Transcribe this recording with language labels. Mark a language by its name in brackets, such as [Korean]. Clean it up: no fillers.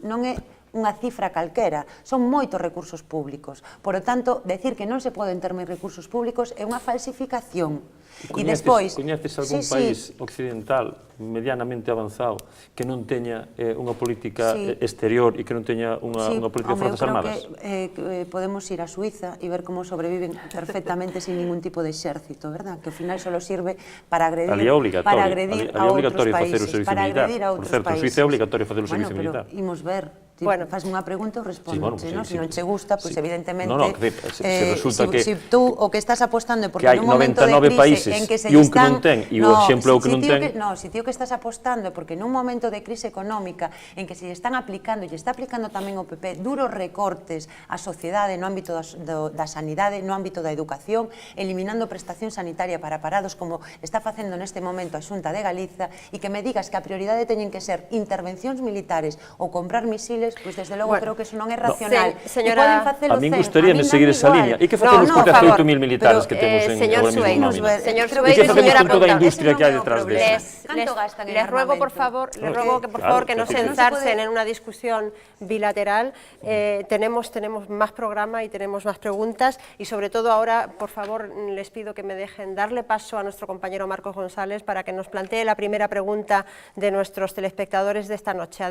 [Galician] Non é unha cifra calquera, son moitos recursos públicos. Por lo tanto, decir que non se poden ter máis recursos públicos é unha falsificación. Coñeces algún país occidental medianamente avanzado que non teña unha política exterior e que non teña unha política de forzas armadas? Podemos ir a Suiza e ver como sobreviven perfectamente sin ningún tipo de exército, verdad? Que ao final solo sirve para agredir a outros países. Por certo, en Suiza é obligatorio facer o servicio militar. Pero imos ver, faz unha pregunta ou responde, se non che gusta, pois evidentemente se tú o que estás apostando é porque nun momento de crise en que se están... E o exemplo é o que non ten... No, se ti o que estás apostando é porque nun momento de crise económica en que se están aplicando, e está aplicando tamén o PP, duros recortes á sociedade no ámbito da sanidade, no ámbito da educación, eliminando prestación sanitaria para parados, como está facendo neste momento a Xunta de Galiza, e que me digas que a prioridade teñen que ser intervencións militares ou comprar misiles, pois desde logo creo que eso non é racional. A min gustaríame seguir esa línea. E que facemos con 18.000 militares que temos en agora mesmo en nómina? Señor Sueiro, e que facemos con toda a industria que hai detrás deso? [Spanish] Les ruego, por favor, que no se enzarcen en una discusión bilateral. Tenemos más programa y tenemos más preguntas, y sobre todo ahora, por favor, les pido que me dejen darle paso a nuestro compañero Marcos González para que nos plantee la primera pregunta de nuestros telespectadores de esta noche.